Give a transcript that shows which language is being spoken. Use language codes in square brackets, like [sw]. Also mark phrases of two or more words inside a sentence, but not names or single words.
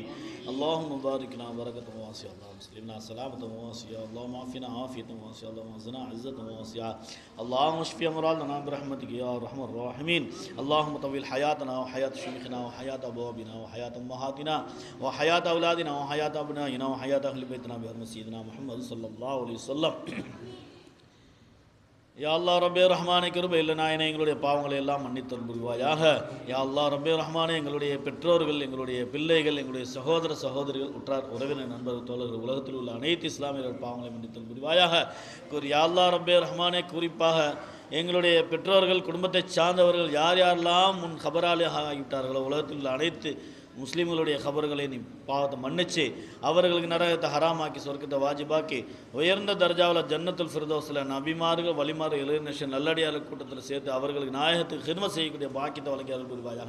[ar] اللهم باركنا بركة واسعة، اللهم سلمنا سلامة واسعة، اللهم عافنا عافية واسعة، اللهم اعزنا عزة واسعة، اللهم اشف أمراضنا برحمتك يا أرحم الراحمين. اللهم طول حياتنا وحياة شيخنا وحياة أبوابنا وحياة أمهاتنا وحياة أولادنا وحياة أبنائنا وحياة أهل بيتنا بحرمة سيدنا محمد صلى الله عليه وسلم. يا الله [ta] ரப்பே ரஹ்மானே கிருபை இல்லை நாயனே எங்களுடைய பாவங்களை எல்லாம் மன்னித்தல் புரிவாயாக. [ar] يا الله [ta] ரப்பே ரஹ்மானே எங்களுடைய பெற்றோர்கள், எங்களுடைய பிள்ளைகள், எங்களுடைய சகோதர சகோதரிகள், உற்றார் உறவினர், நண்பர்கள், தோழர்கள், உலகத்தில் உள்ள அனைத்து இஸ்லாமியர்கள் பாவங்களை மன்னித்தல் புரிவாயாக. [ar] يا الله [ta] ரப்பே ரஹ்மானே குறிப்பாக எங்களுடைய பெற்றோர்கள், குடும்பத்தை சார்ந்தவர்கள் யார் யாரெல்லாம் முன் கபராளியாக ஆகிவிட்டார்களோ உலகத்தில் உள்ள அனைத்து முஸ்லீம்களுடைய கபர்களை நீ பாவத்தை மன்னிச்சு அவர்களுக்கு நரகத்தை ஹராமாக்கி சொர்க்கத்தை வாஜிபாக்கி உயர்ந்த தர்ஜாவில் ஜன்னத்துல் ஃபிர்தௌஸில் நபிமார்கள் வலிமார்கள் இளைஞர் நல்லடியார் கூட்டத்தில் சேர்த்து அவர்களுக்கு நாயகத்துக்கு ஹிதமத் செய்யக்கூடிய பாக்கியத்தை வழங்கி அருள் புரிவாயாக.